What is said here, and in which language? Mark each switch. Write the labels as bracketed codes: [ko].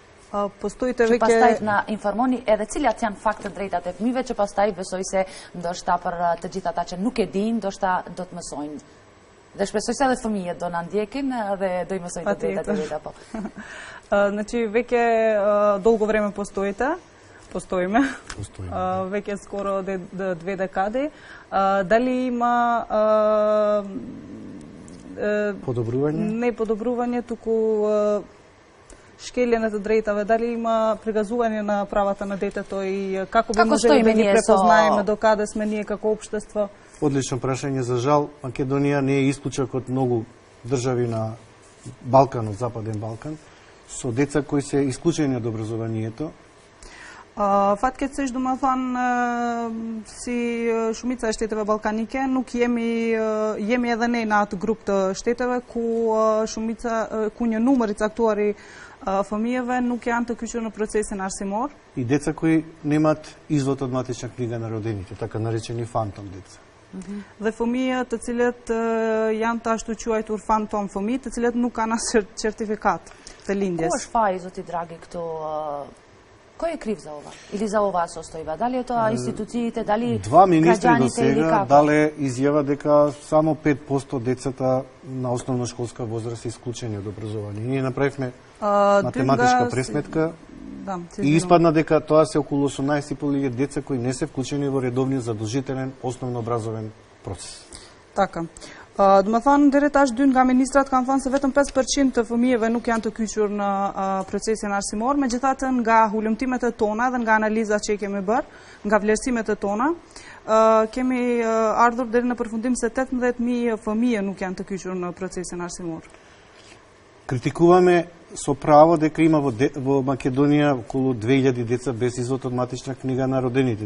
[sq] Që pastaj na informoni edhe cilat janë faktë drejtat e fëmijëve, që pastaj besoj se ndoshta për të gjithë ata që nuk e dinë, ndoshta do të mësojnë. Dhe shpresoj se edhe fëmijët do na ndjekin dhe do i mësojnë të drejtat e veta, po. [mk] Значи веќе долго време постоиме. Веќе скоро 2 декади. Дали има подобрување? Не подобрување, туку шкелje на [sq] të drejtave, [mk] дали има пригазување на правата на детето и како би можеле да ги препознаеме, докаде сме ние како општество? Одлично прашање. За жал, Македонија не е исклучок од многу држави на Балканот, Западен Балкан, со деца кои се исклучени од образованието. [sq] Fatkeqësisht, domethënë, si shumica e shteteve ballkanike, nuk jemi edhe ne në atë grup të shteteve ku një numër i caktuar i fëmijëve nuk janë të kyçur në procesin arsimor. [mk] И деца кои немаат извод од матична книга на родените, така наречени фантом деца. [sq] Dhe fëmijë të cilët janë të ashtu quajtur fantom fëmijë, të cilët nuk kanë as certifikat të lindjes. Ko është faji, zoti dragi, këto? [mk] Ko je kriv za ova? Ili za ova состојба? Дали е тоа институциите, дали Два министри до граѓаните или сега како? дале изјава дека само 5% децата на основношколска возраст се исклучени од образование. Ние направивме математичка пресметка и испадна дека тоа се околу 18.500 деца кои не се вклучени во редовниот задолжителен основно-образовен процес. Така. [sq] Do më thonë, deri tash 2 nga ministrat kanë thënë se vetëm 5% të fëmijëve nuk janë të kyçur në procesin arsimor, megjithatë nga hulumtimet e tona dhe nga analizat që i kemi bërë, nga vlerësimet e tona, kemi ardhur deri në përfundim se 18.000 fëmijë nuk janë të kyçur në procesin arsimor. [mk] Критикуваме со право дека има во Македонија околу 2000 деца без извод од матична книга на родените.